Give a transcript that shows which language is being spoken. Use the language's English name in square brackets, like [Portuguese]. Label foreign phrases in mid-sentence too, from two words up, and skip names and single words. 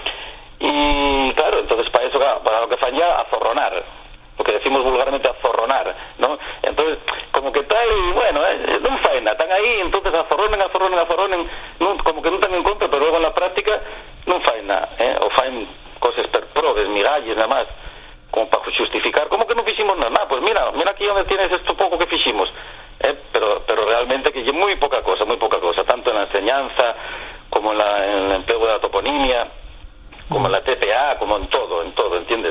[Spanish] Y claro, entonces para eso, para lo que falla, azorronar, lo que decimos vulgarmente, azorronar, ¿no? Entonces, como que tal, y bueno, no faena, están ahí, entonces azorronen, no, como que no están en contra, pero luego en la práctica no faena, o [Asturian] faen cosas per probes, migalles, [Spanish] nada más, como para justificar, ¿cómo que no hicimos nada? Pues mira aquí donde tienes esto poco que hicimos, pero realmente que hay muy poca cosa, tanto en la enseñanza, como en el empleo de la toponimia, como en la TPA, como en todo, ¿entiendes?